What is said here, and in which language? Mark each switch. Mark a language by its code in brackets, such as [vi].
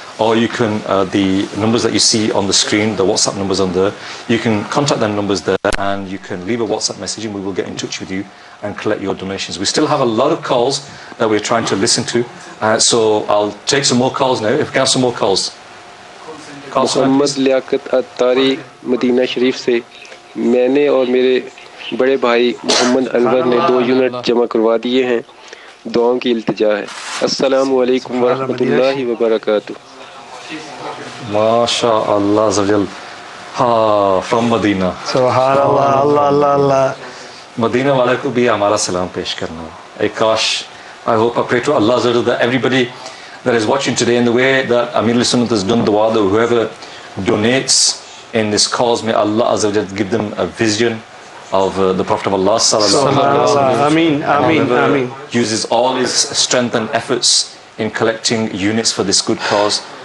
[en] Or you can, the numbers that you see on the screen, the WhatsApp numbers on there, you can contact them numbers there and you can leave a WhatsApp message and we will get in touch with you and collect your donations. We still have a lot of calls that we're trying to listen to. So I'll take some more calls now. If we can have some more calls. [ur] محمد لیاقت اتاری مدینہ شریف سے میں نے اور میرے بڑے بھائی محمد انور نے 2 unit جمع کروا دیے ہیں. دعاؤں کی التجا ہے. السلام علیکم ورحمۃ اللہ وبرکاتہ. ماشاء اللہ زوجل. فرام مدینہ. سبحان اللہ. اللہ اللہ اللہ. مدینہ والے کو بھی ہمارا سلام پیش کرنا. [en] کاش, I hope, I pray to Allah that everybody that is watching today, in the way that Amir al-Sunnat has done dua, that whoever donates in this cause, may Allah Azza wa Jal give them a vision of the Prophet of Allah sallallahu alaihi wasallam. Ameen, ameen, ameen. Uses all his strength and efforts in collecting units for this good cause.